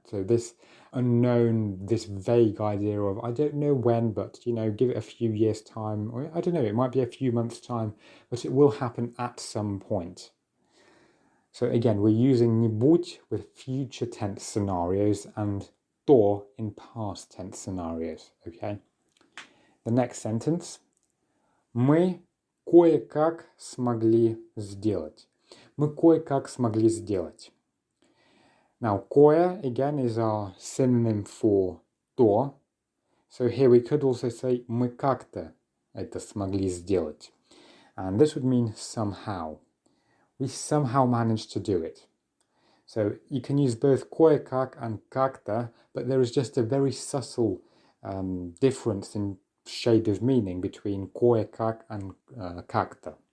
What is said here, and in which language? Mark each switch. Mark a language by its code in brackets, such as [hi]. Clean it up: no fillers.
[en] So this unknown, this vague idea of, I don't know when, but, give it a few years' time, or I don't know, it might be a few months' time, but it will happen at some point. So again, we're using нибудь with future tense scenarios and то in past tense scenarios, okay? The next sentence. [ru] Мы кое-как смогли сделать. Мы кое-как смогли сделать. [en] Now, кое, again, is our synonym for то. So here we could also say [ru] мы как-то это смогли сделать. [en] And this would mean somehow. We somehow managed to do it. So you can use both кое-как and как-то, but there is just a very subtle difference in shade of meaning between кое-как and как-то.